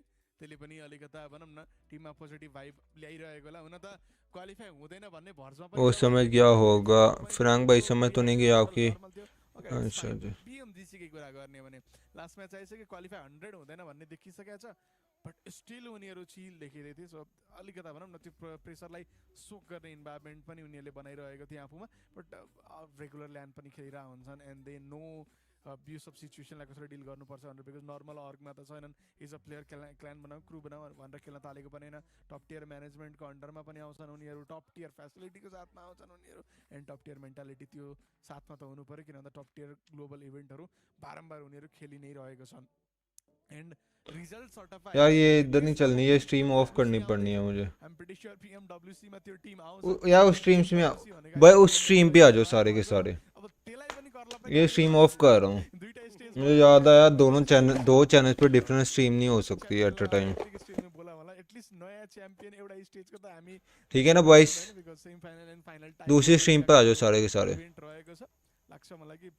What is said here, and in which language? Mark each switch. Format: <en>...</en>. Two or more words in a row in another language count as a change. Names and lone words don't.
<ne>त्यसले पनि अलिकता भनौँ न टिममा</ne> <en>positive vibe</en> <ne>ल्याइरहेको होला। हुन त क्वालिफाई हुँदैन भन्ने भर्समा पनि</ne> <hi>वो समझ गया होगा फ्रैंक भाई, समझ तो नहीं गया कि अच्छा जी।</hi> <ne>PMGC की कुरा गर्ने भने</ne> <en>last match</en> <ne>आइसक्यो, क्वालिफाई 100 हुँदैन भन्ने देखिसकेको छ,</ne> <en>but still</en> <ne>उनीहरू चिल देखिरहेको थिए। सो अलिकता भनौँ न त्यो प्रेसरलाई सोक गर्ने इन्भाइरोमेन्ट पनि उनीहरूले बनाइरहेको थियो आफूमा। बट</ne> <en>regular land</en> <ne>पनि खेलिरहेको हुन्छन्</ne> <en>and they know</en> <ne>यो सब सिचुएसनलाई कसरी डिल गर्नुपर्छ भनेर। बिकज नर्मल अर्गमा त छैनन्,</ne> <en>is a player</en> <ne>क्ल्यान बनाऊ क्रू बनाऊ भनेर खेल्न थालेको पनि होइन।</ne> <en>top tier</en> <ne>म्यानेजमेन्टको अन्डरमा पनि आउँछन् उनीहरू,</ne> <en>top tier</en> <ne>फेसिलिटीको साथमा आउँछन् उनीहरू,</ne> <en>and top tier mentality</en> <ne>त्यो साथमा त हुनु पऱ्यो, किन भन्दा</ne> <en>top tier global</en> <ne>इभेन्टहरू बारम्बार उनीहरू खेलि नै रहेको छन्।</ne> <en>and result certify</en> <hi>यार ये इधर नहीं चलनी, ये</hi> <en>stream off</en> <hi>करनी पड़नी है मुझे।</hi> <en>I am pretty sure</en> <ne>PMWC मा त्यो टिम आउँछ</ne> <hi>यार उस स्ट्रीम्स में भाई, उस स्ट्रीम पे आ जाओ सारे के सारे। ये</hi> <en>stream off</en> <hi>कर रहा हूँ, मुझे याद आया दो चैनल पे</hi> <en>different stream</en> <hi>नहीं हो सकती</hi> <en>at a time.</en> <hi>ठीक है ना बॉयज, दूसरी स्ट्रीम पे आ जाओ सारे के सारे।</hi>